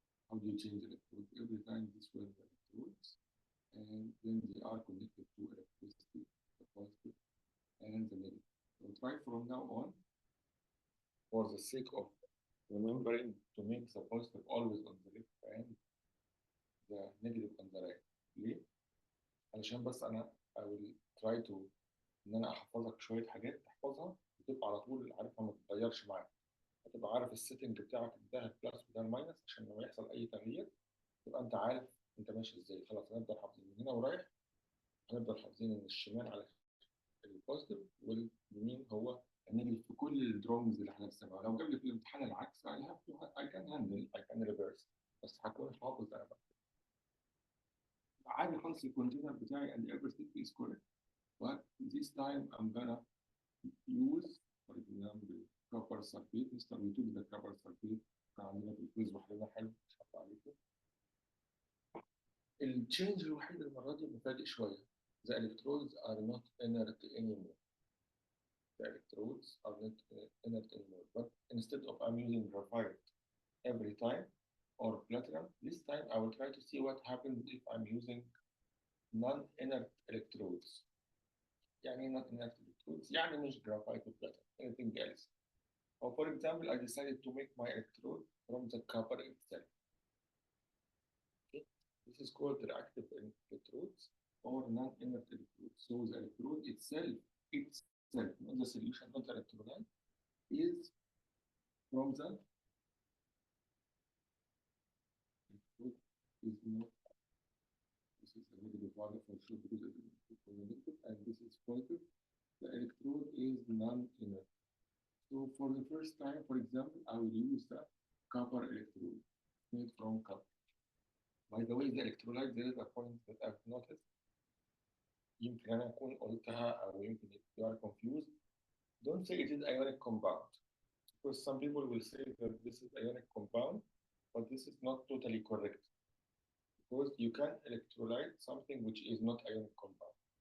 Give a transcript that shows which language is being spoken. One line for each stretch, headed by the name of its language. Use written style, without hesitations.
English: How do you change the electrodes? Every time this were the electrodes and then they are connected to electricity, the positive and the negative. So try from now on, for the sake of remembering, to make the positive always on the left and the negative on the right.
Arabic: ليه؟ علشان بس أنا
English: I will try to
Arabic: ان انا احفظك شويه حاجات تحفظها وتبقى على طول عارفها ما تتغيرش معاك، هتبقى عارف السيتنج بتاعك ده البلس وده الماينس عشان لما يحصل اي تغيير تبقى انت عارف انت ماشي ازاي. خلاص هنفضل حافظين من هنا ورايح، هنفضل حافظين ان الشمال على البوزيتيف واليمين هو النيجاتيف في كل الدروينجز اللي احنا بنسمعها. لو جاب لي في الامتحان العكس
English: I can handle, I can reverse،
Arabic: بس هكون حافظ انا بقى عادي خالص. الكونتينر بتاعي
English: and everything is correct, but this time I'm gonna use for example copper sulfate.
Arabic: نستخدم يوتيوب ده copper sulfate كان عندنا في الكويز وحلنا حلو ان شاء الله عليكم. التشينج الوحيد المره دي مفاجئ شويه.
English: The electrodes are not inert anymore. The electrodes are not inert anymore, but instead of I'm using graphite every time or platinum, this time I will try to see what happens if I'm using non-inert electrodes.
Arabic: يعني
English: not inert electrodes
Arabic: يعني مش
English: graphite or platinum, anything else. Or for example, I decided to make my electrode from the copper itself. Okay? This is called reactive electrodes or non-inert electrodes. So the electrode itself, not the solution, not the electrolyte, is from the electrode is not. This is a negative value for sure because it is negative, and this is positive. The electrode is non-inert. So for the first time, for example, I will use the copper electrode made from copper. By the way, the electrolyte, there is a point that I've noticed.
Arabic: يمكن أنا أكون قلتها أو يمكن
English: you are confused. Don't say it is ionic compound, because some people will say that this is ionic compound, but this is not totally correct. Because you can electrolyte something which is not ionic compound.